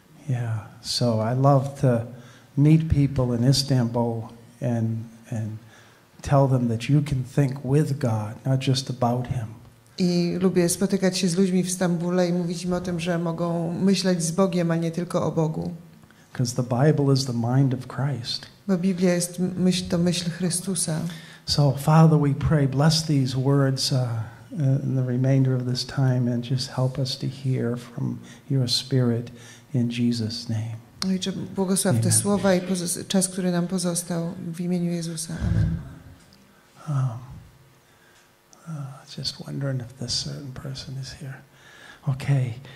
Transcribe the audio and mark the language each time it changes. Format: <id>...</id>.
<en>Yeah, so I love to meet people in Istanbul and tell them that you can think with God, not just about Him.</en> <pl>I lubię spotykać się z ludźmi w Stambule i mówić im o tym, że mogą myśleć z Bogiem, a nie tylko o Bogu.</pl> <en>Because the Bible is the mind of Christ.</en> <pl>Bo Biblia jest myśl Chrystusa.</pl> <en>So, Father, we pray, bless these words in the remainder of this time and just help us to hear from your Spirit in Jesus' name.</en> <pl>Ojcze, błogosław te słowa i czas, który nam pozostał w imieniu Jezusa.</pl> <en>Amen. Just wondering if this certain person is here. Okay.</en>